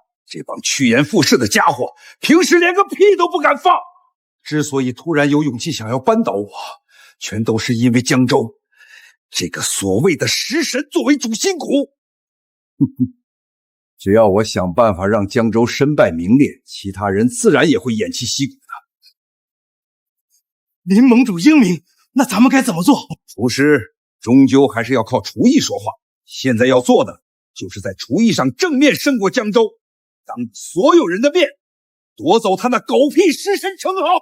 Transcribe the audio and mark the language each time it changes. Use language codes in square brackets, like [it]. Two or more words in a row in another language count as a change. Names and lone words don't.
[zh] 這幫趨炎附勢的家伙，平時連個屁都不敢放。之所以突然有勇氣想要扳倒我，全都是因為江州這個所謂的食神作為主心骨。只要我想辦法讓江州身败名裂，其他人自然也会偃旗息鼓的。林盟主英明，那咱们该怎么做？厨师终究还是要靠厨艺说话。现在要做的，就是在厨艺上正面胜过江州，当所有人的面夺走他那狗屁食神称号。